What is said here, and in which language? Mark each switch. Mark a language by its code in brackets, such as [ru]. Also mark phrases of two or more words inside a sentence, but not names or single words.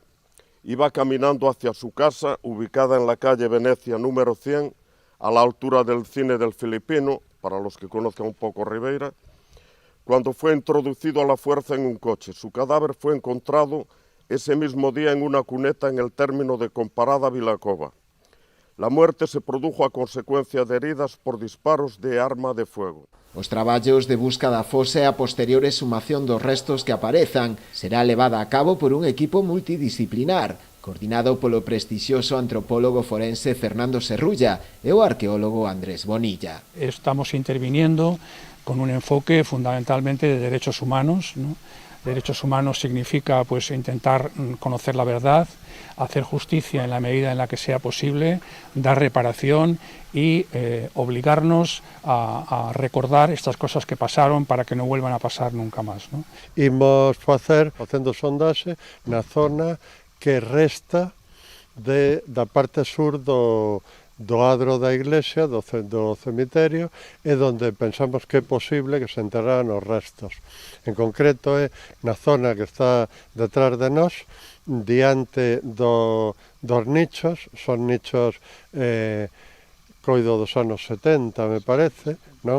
[es] Iba caminando hacia su casa, ubicada en la calle Venecia número 100, a la altura del cine del Filipino, para los que conozcan un poco Ribeira, cuando fue introducido a la fuerza en un coche. Su cadáver fue encontrado ese mismo día en una cuneta en el término de Comparada Vilacova. La muerte se produjo a consecuencia de heridas por disparos de arma de fuego. [gl] Os traballos de busca da fosa e a posterior exhumación dos restos que aparezan será levada a cabo por un equipo multidisciplinar, coordinado polo prestixioso antropólogo forense Fernando Serrulla e o arqueólogo Andrés Bonilla. [es] Estamos interviniendo con un enfoque fundamentalmente de derechos humanos, ¿no? Derechos humanos significa pues intentar conocer la verdad, hacer justicia en la medida en la que sea posible, dar reparación y obligarnos a recordar estas cosas que pasaron para que no vuelvan a pasar nunca más, ¿no? [gl] Imos facendo sondaxe na zona que resta da parte sur do adro da iglesia, do cemiterio, é onde pensamos que é posible que se enterraran os restos. En concreto é na zona que está detrás de nós, diante dos nichos, son nichos coido dos anos 70, [es] me parece, [gl] non?